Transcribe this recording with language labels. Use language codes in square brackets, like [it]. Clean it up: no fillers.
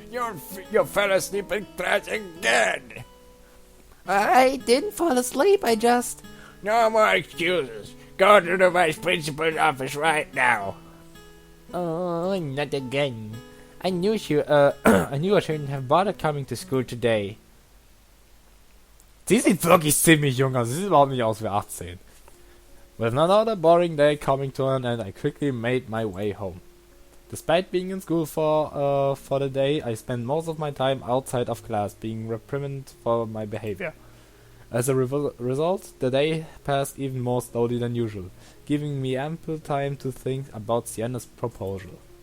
[en] You fell asleep in class again. I didn't fall asleep, I just... No more excuses. Go to the vice principal's office right now. Oh, not again. I knew I shouldn't have bothered coming to school today. [de] Sie sieht wirklich ziemlich jung aus. Sie sieht überhaupt nicht aus wie 18. [en] With another boring day coming to an end, I quickly made my way home. Despite being in school for the day, I spent most of my time outside of class, being reprimanded for my behavior. As a result, the day passed even more slowly than usual, giving me ample time to think about Sienna's proposal.